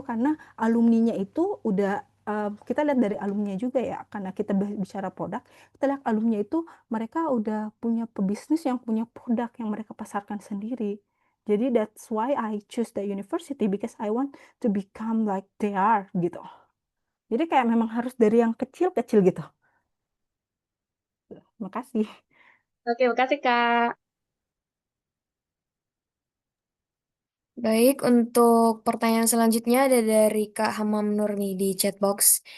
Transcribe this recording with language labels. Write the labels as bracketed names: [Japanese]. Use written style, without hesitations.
[Indonesian] Karena alumninya itu udah kita lihat dari alumninya juga ya, karena kita bicara produk, kita lihat alumninya itu mereka udah punya pebisnis yang punya produk yang mereka pasarkan sendiri. [English] Jadi that's why I choose the university because I want to become like they are gitu. [Indonesian] Jadi kayak memang harus dari yang kecil-kecil gitu. Makasih. Oke, makasih Kak. Baik, untuk pertanyaan selanjutnya ada dari Kak Hamam Nurni di chatbox.